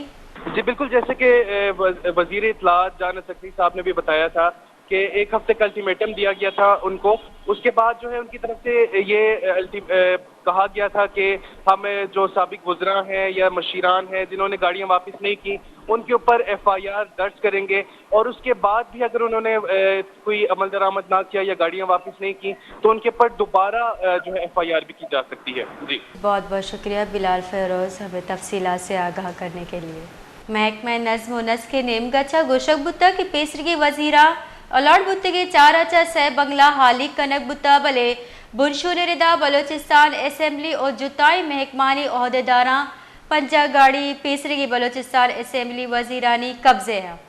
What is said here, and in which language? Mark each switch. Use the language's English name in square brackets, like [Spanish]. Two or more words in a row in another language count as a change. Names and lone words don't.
[Urdu] جی بالکل، جیسے کہ وزیر اطلاعات جان سکتی صاحب نے بھی بتایا تھا کہ 1 ہفتے کا الٹیمیٹم دیا گیا تھا ان کو، اس کے بعد جو ہے ان کی طرف سے یہ کہا گیا تھا کہ ہم جو سابق وزراء ہیں یا مشیران ہیں جنہوں نے گاڑیاں واپس نہیں کی ان کے اوپر FIR درج کریں گے، اور اس کے بعد بھی اگر انہوں نے کوئی عمل درآمد نہ کیا یا گاڑیاں واپس نہیں کی تو ان کے اوپر دوبارہ جو ہے FIR بھی کی جا سکتی ہے۔ جی بہت بہت شکریہ بلال فیروز ہمیں تفصیلات سے آگاہ کرنے کے لیے۔ [Baluchi] محکمہ نظم و نسق کے نیم گچا گوشک بتا کی پیسرگی وزیرہ الاٹ بتگی 4 سہ بنگلہ حالی کنک بتا بلے بنشو نردا بلوچستان اسمبلی اور جتائی محکمانی عہدیداراں 5 گاڑی پیسرگی بلوچستان اسمبلی وزیرانی قبضے ہیں۔